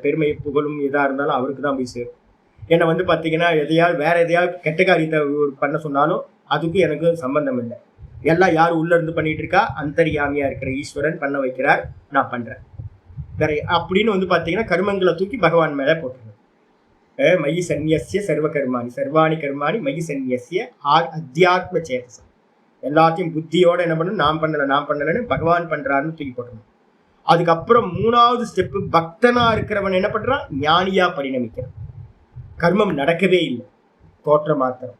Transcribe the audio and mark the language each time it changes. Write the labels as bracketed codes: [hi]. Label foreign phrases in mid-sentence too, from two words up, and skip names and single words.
[ta] பெருமை புகழும் இதா இருந்தாலும் அவருக்கு தான் போய் சேரும். என்னை வந்து பாத்தீங்கன்னா வேற எதையாவது கெட்ட காரியத்தை பண்ண சொன்னாலும் அதுக்கும் எனக்கு சம்பந்தம் இல்லை. எல்லாம் யார் உள்ள இருந்து பண்ணிட்டு இருக்கா? அந்தரியாமியா இருக்கிற ஈஸ்வரன் பண்ண வைக்கிறார், நான் பண்றேன். வேற அப்படின்னு வந்து பாத்தீங்கன்னா கர்மங்களை தூக்கி பகவான் மேல போட்டுருங்க. [sa] मयि संन्यस्य सर्व कर्माणि सर्वाणि कर्माणि मयि संन्यस्य अध्यात्म चेतसम्. [ta] எல்லாத்தையும் புத்தியோட என்ன பண்ணணும்? நான் பண்ணலன்னு பகவான் பண்றாருன்னு தூக்கி போட்டணும். அதுக்கப்புறம் 3வது ஸ்டெப்பு, பக்தனா இருக்கிறவன் என்ன பண்றான்? ஞானியா பரிணமிக்கிறான். கர்மம் நடக்கவே இல்லை, தோற்றம் மாத்திரம்.